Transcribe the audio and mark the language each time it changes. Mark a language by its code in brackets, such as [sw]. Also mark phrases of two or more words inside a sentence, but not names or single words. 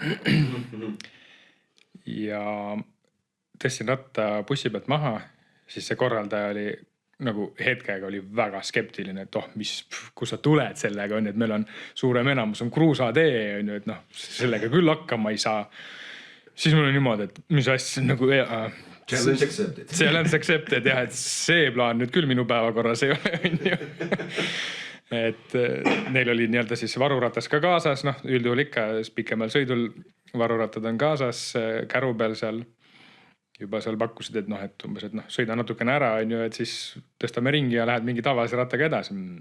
[et] Ja tõstsin ratta bussi pealt maha, siis see korraldaja oli nagu hetkega oli väga skeptiline, et kus sa tuled sellega, et meil on suurem enamus on kruusatee, et sellega küll hakkama ei saa. Siis mul on niimoodi, et mis asja nagu [en] challenge accepted. Challenge accepted, [et] jah, et see plaan nüüd küll minu päevakorras ei ole. Et neil oli nii-öelda siis varuratas ka kaasas, üldjuhul ikka pikemal sõidul varurattad on kaasas, käru peal seal juba seal pakkusid, et et umbes, et sõida natukene ära, on ju, et siis tõstame ringi ja lähed mingi tavalise rattaga edasi.